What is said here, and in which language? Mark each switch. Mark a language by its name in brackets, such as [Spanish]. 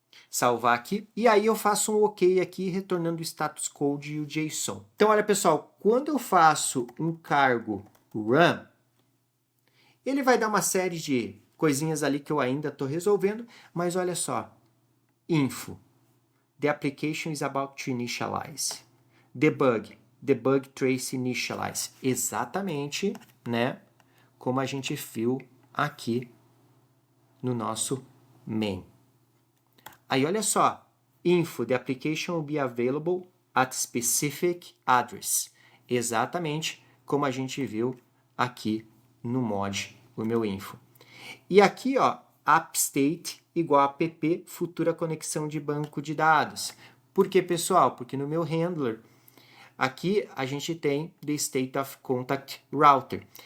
[Portuguese] Salvar aqui. E aí eu faço um OK aqui, retornando o status code e o JSON. Então, olha, pessoal, quando eu faço um cargo run, ele vai dar uma série de coisinhas ali que eu ainda estou resolvendo, mas olha só. [English] Info. The application is about to initialize. Debug trace initialize. [Portuguese] Exatamente, né? Como a gente viu aqui no nosso main. Aí, olha só. [English] Info, the application will be available at specific address. [Portuguese] Exatamente como a gente viu aqui no mod, o meu info. E aqui, ó, appstate igual a app futura conexão de banco de dados. Por que, pessoal? Porque no meu handler, aqui a gente tem [English] the state of contact router.